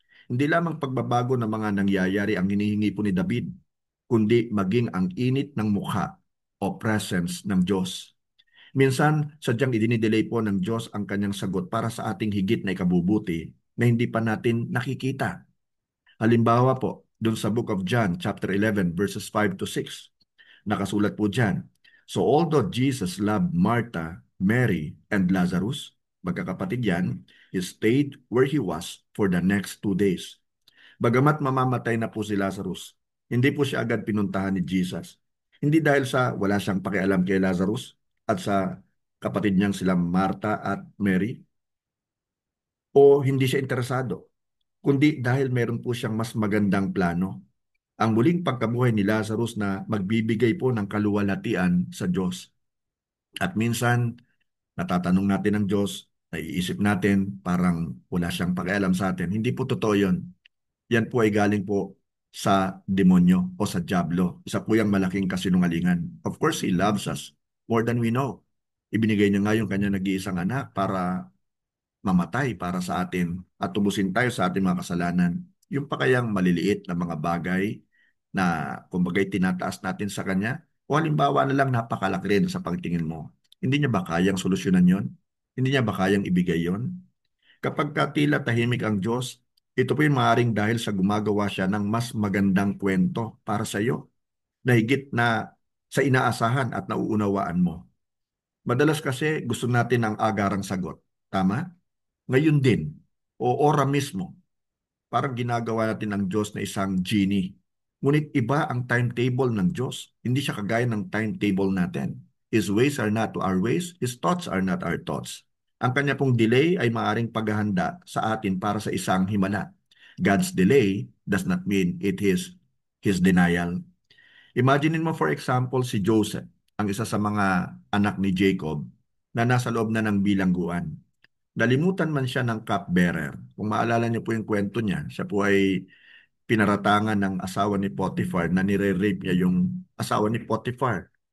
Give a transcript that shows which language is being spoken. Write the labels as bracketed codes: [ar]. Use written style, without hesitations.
[tl] Hindi lamang pagbabago ng mga nangyayari ang hinihingi po ni David, kundi maging ang init ng mukha o presence ng Diyos. Minsan, sadyang idinidelay po ng Diyos ang kanyang sagot para sa ating higit na ikabubuti na hindi pa natin nakikita. Halimbawa po, dun sa [en] Book of John, chapter 11, verses 5 to 6, [tl] nakasulat po dyan, [en] "So although Jesus loved Martha, Mary, and Lazarus," [tl] magkakapatid yan, [en] "he stayed where he was for the next 2 days." [tl] Bagamat mamamatay na po si Lazarus, hindi po siya agad pinuntahan ni Jesus. Hindi dahil sa wala siyang pakialam kay Lazarus at sa kapatid niyang sila Martha at Mary, o hindi siya interesado, kundi dahil meron po siyang mas magandang plano. Ang muling pagkabuhay ni Lazarus na magbibigay po ng kaluwalhatian sa Diyos. At minsan, natatanong natin ang Diyos, naiisip natin parang wala siyang pakialam sa atin. Hindi po totoo yun. Yan po ay galing po sa demonyo o sa dyablo. Isa po yung malaking kasinungalingan. [en] Of course, He loves us more than we know. [tl] Ibinigay niya nga yung kanya nag-iisang anak para mamatay para sa atin at tubusin tayo sa ating mga kasalanan. Yung pa kayang maliliit na mga bagay na kumbagay tinataas natin sa Kanya, o halimbawa na lang napakalaki rin sa pagtingin mo. Hindi niya ba kayang solusyonan yon? Hindi niya ba kayang ibigay yon? Kapag tila tahimik ang Diyos, ito po yung maaaring dahil sa gumagawa siya ng mas magandang kwento para sa iyo, na higit na sa inaasahan at nauunawaan mo. Madalas kasi gusto natin ang agarang sagot. Tama? Ngayon din, o ora mismo, parang ginagawa natin ang Diyos na isang genie. Ngunit iba ang timetable ng Diyos. Hindi siya kagaya ng timetable natin. [en] His ways are not to our ways. His thoughts are not our thoughts. [tl] Ang kanya pong delay ay maaring paghahanda sa atin para sa isang himala. [en] God's delay does not mean it is His denial. [tl] Imaginin mo [en] for example [tl] si Joseph, ang isa sa mga anak ni Jacob na nasa loob na ng bilangguan. Nalimutan man siya ng cupbearer. Kung maalala niyo po yung kwento niya, siya po ay pinaratangan ng asawa ni Potiphar na nire-rape niya yung asawa ni Potiphar.